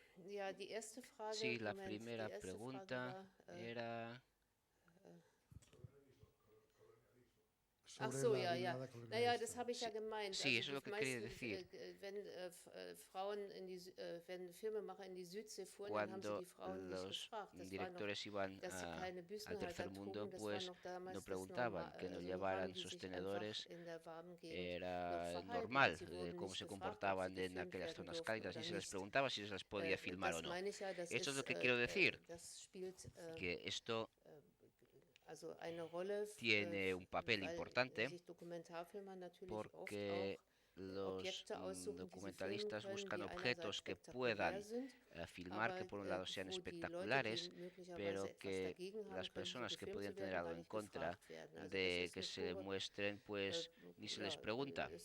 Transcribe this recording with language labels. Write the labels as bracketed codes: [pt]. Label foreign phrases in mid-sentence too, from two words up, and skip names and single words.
[es] Sí, la primera pregunta era... [de] Ach so, ja, ja. Naja, das habe ich ja gemeint. [es] Sí, eso es lo que quería decir. [de] Wenn Filmemacher in die Südsee fuhren, dann haben sie die Frauen nicht gefragt. [es] Los directores iban al tercer mundo, pues no preguntaban que no llevaran sostenedores. Era normal cómo se comportaban en aquellas zonas cálidas y se les preguntaba si se les podía filmar o no. Esto es lo que quiero decir, que esto tiene un papel importante porque los documentalistas buscan objetos que puedan filmar, que por un lado sean espectaculares, pero que las personas que podían tener algo en contra de que se muestren, pues ni se les pregunta.